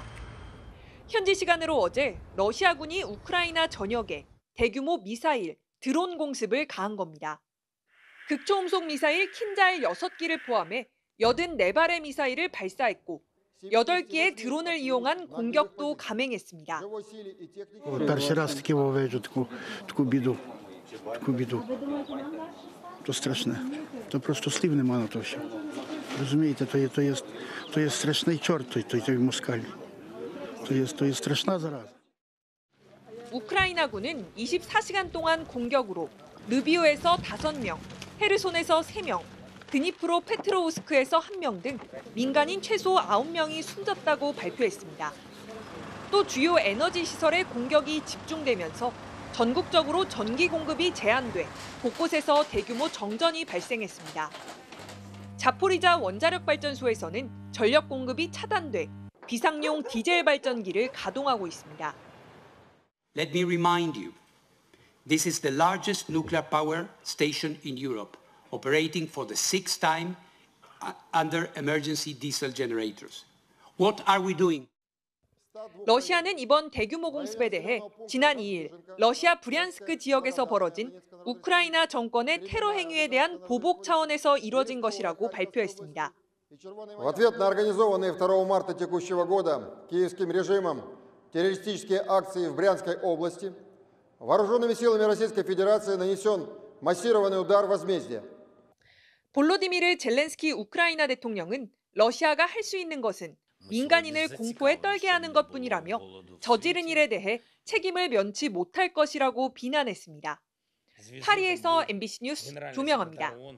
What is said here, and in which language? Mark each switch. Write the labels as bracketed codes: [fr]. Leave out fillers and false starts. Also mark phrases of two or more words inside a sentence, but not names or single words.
[ko] 현지 시간으로 어제 러시아군이 우크라이나 전역에 대규모 미사일, 드론 공습을 가한 겁니다. 극초음속 미사일 킨자일 6기를 포함해 84발의 미사일을 발사했고 8기의 드론을 이용한 공격도 감행했습니다. [uk] Перший раз таки вижу таку біду. То страшне. То просто слів нема на то все. Розумієте, то є страшний чорт, той москаль. То є страшна зараза. [ko] 우크라이나군은 24시간 동안 공격으로 르비오에서 5명, 헤르손에서 3명, 드니프로 페트로우스크에서 1명 등 민간인 최소 9명이 숨졌다고 발표했습니다. 또 주요 에너지 시설에 공격이 집중되면서 전국적으로 전기 공급이 제한돼 곳곳에서 대규모 정전이 발생했습니다. 자포리자 원자력 발전소에서는 전력 공급이 차단돼 비상용 디젤 발전기를 가동하고 있습니다. [en] Let me remind you, this is the largest nuclear power station in Europe, operating for the 6th time under emergency diesel generators. What are we doing? [ko] 러시아는 이번 대규모 공습에 대해 지난 2일 러시아 브리안스크 지역에서 벌어진 우크라이나 정권의 테러 행위에 대한 보복 차원에서 이뤄진 것이라고 발표했습니다. [ru] В ответ на организованные 2 марта текущего года киевским режимом террористические акции в Брянской области, вооруженными силами Российской Федерации нанесен массированный удар возмездия. [ko] 볼로디미르 젤렌스키 우크라이나 대통령은 러시아가 할 수 있는 것은 민간인을 공포에 떨게 하는 것뿐이라며 저지른 일에 대해 책임을 면치 못할 것이라고 비난했습니다. 파리에서 MBC 뉴스 조명아입니다.